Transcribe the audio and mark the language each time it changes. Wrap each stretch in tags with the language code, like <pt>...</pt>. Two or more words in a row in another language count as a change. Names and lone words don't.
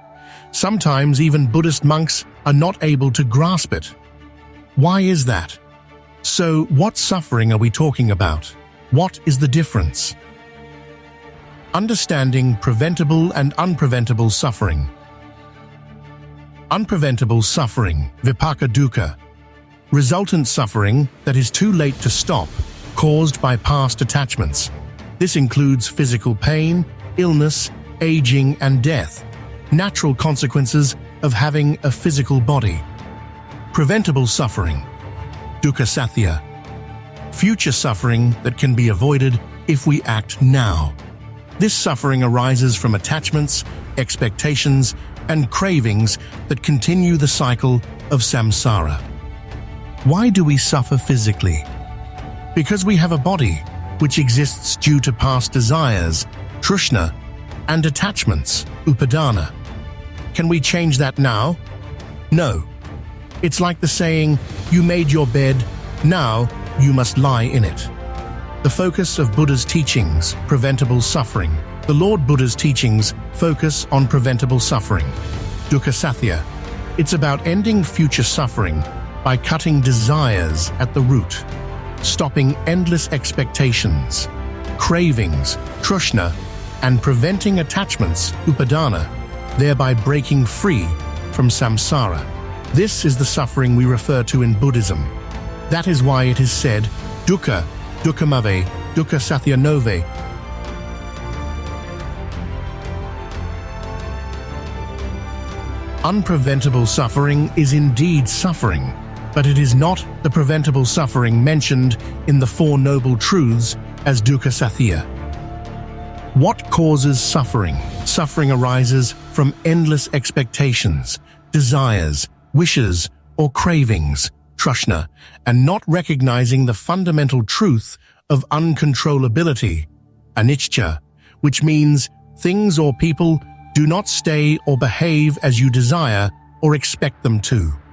<en>Sometimes even Buddhist monks are not able to grasp it. Why is that? So, what suffering are we talking about? What is the difference? Understanding preventable and unpreventable suffering. Unpreventable suffering,</en> <si>විපාක දුක්ඛ.</si> <en>Resultant suffering that is too late to stop, caused by past attachments. This includes physical pain, illness, aging, and death, natural consequences of having a physical body. Preventable suffering,</en> <si>දුක්ඛ සත්‍ය.</si> <en>Future suffering that can be avoided if we act now. This suffering arises from attachments, expectations, and cravings that continue the cycle of samsara. Why do we suffer physically? Because we have a body which exists due to past desires, trishna, and attachments, upadana. Can we change that now? No. It's like the saying, you made your bed, now you must lie in it. The focus of Buddha's teachings, preventable suffering. The Lord Buddha's teachings focus on preventable suffering,</en> <si>දුක්ඛ සත්‍ය.</si> <en>It's about ending future suffering by cutting desires at the root, stopping endless expectations, cravings, trishna, and preventing attachments, upadana, thereby breaking free from samsara. This is the suffering we refer to in Buddhism. That is why it is said,</en> <si>දුක්ඛ, දුක්ඛමයි, දුක්ඛ සත්‍ය නොවෙයි.</si> <en>Unpreventable suffering is indeed suffering, but it is not the preventable suffering mentioned in the Four Noble Truths as</en> <si>දුක්ඛ සත්‍ය.</si> <en>What causes suffering? Suffering arises from endless expectations, desires, wishes, or cravings, trishna, and not recognizing the fundamental truth of uncontrollability, Anichcha, which means things or people do not stay or behave as you desire or expect them to.</en>